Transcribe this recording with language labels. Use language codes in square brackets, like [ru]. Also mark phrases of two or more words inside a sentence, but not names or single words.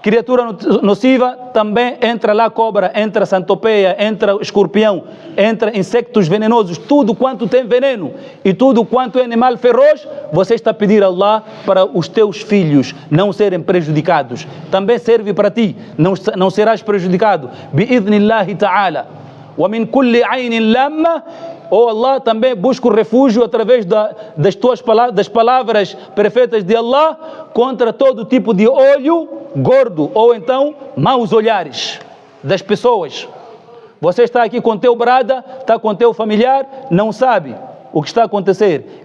[pt] criatura nociva, também entra lá cobra, entra centopeia, entra escorpião, entra insectos venenosos, tudo quanto tem veneno e tudo quanto é animal feroz, você está a pedir a Allah para os teus filhos não serem prejudicados. Também serve para ti, não serás prejudicado. [ar] بإذن الله تعالى. ومن كل عين لامة. [pt] Oh Allah, também busco refúgio através das palavras perfeitas de Allah contra todo tipo de olho gordo ou então maus olhares das pessoas. Você está aqui com teu brada, está com teu familiar, não sabe o que está a acontecer.